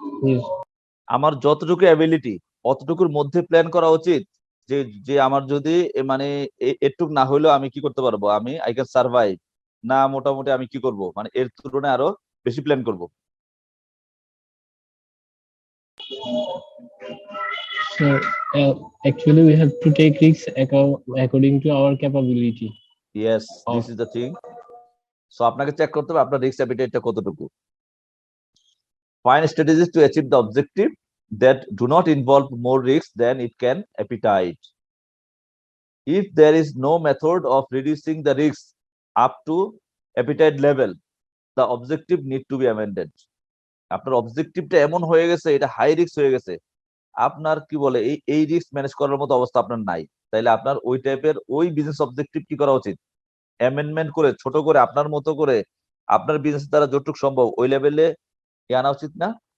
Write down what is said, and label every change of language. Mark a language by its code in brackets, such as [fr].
[en] Yes. [bn] আমার যতটুকু ability, অতটুকুর মধ্যে প্ল্যান করা উচিত, যে যে আমার যদি মানে এটুক না হইলেও আমি কি করতে পারবো, আমি [en] I can survive, [bn] না মোটামুটি আমি কি করব, মানে এর তুলনায় আরো বেশি প্ল্যান করব। [en] So, actually, we have to take risks according to our capability. Yes, Oh. This is the thing. [bn] So আপনাকে চেক করতে হবে আপনার রিস্ক অ্যাপিটাইটটা কতটুকু। [en] Find strategies to achieve the objective that do not involve more risk than it can appetite. If there is no method of reducing the risk up to appetite level, the objective need to be amended. [bn] আপনার অবজেক্টিভটা এমন হয়ে গেছে, এটা high risk হয়ে গেছে, আপনার কি বলে এই রিস্ক ম্যানেজ করার মতো অবস্থা আপনার নাই, তাইলে আপনার ওই টাইপের ওই বিজনেস অবজেক্টিভ কি করা উচিত, অ্যামেন্ডমেন্ট করে ছোট করে আপনার মতো করে আপনার বিজনেস দ্বারা যতটুকু সম্ভব ওই লেভেলে আনা উচিত না?